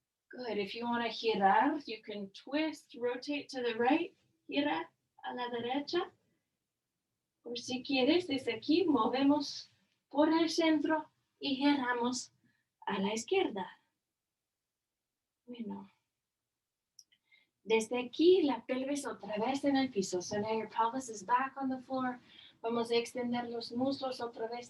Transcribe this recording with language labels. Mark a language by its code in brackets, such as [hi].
[en] Good, if you want to girar, you can twist, rotate to the right, [es] gira a la derecha. Por si quieres, desde aquí movemos por el centro y giramos a la izquierda. Bueno. Desde aquí, la pelvis otra vez en el piso. [en] So now your pelvis is back on the floor. [es] Vamos a extender los muslos otra vez.